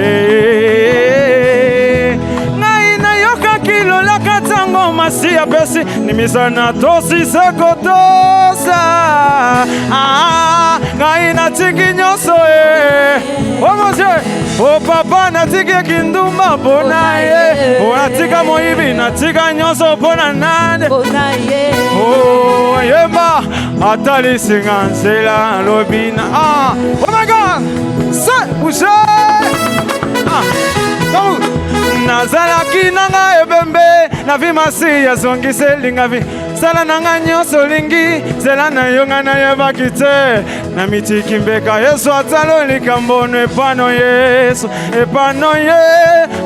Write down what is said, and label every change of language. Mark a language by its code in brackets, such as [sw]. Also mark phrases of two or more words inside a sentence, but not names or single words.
[ln] ngai nayokaki lolaka ntango masi apesi nimisa natosise kotosa ngai natiki nyonso [fr] oh mon Dieu [ln] oh papa natiki kindumba mpona ye natika moyibi natika nyonso mpona nani oh yemba atalisinga nzela lobina [en] oh my God [ln] bouge nazalaki nanga ebembe na vi masi azongiselinga vi sala nanga nyonso lingi nzela na yo nga nayebaki te na mitiki mbeka Yesu atala likambo epano Yesu epano ye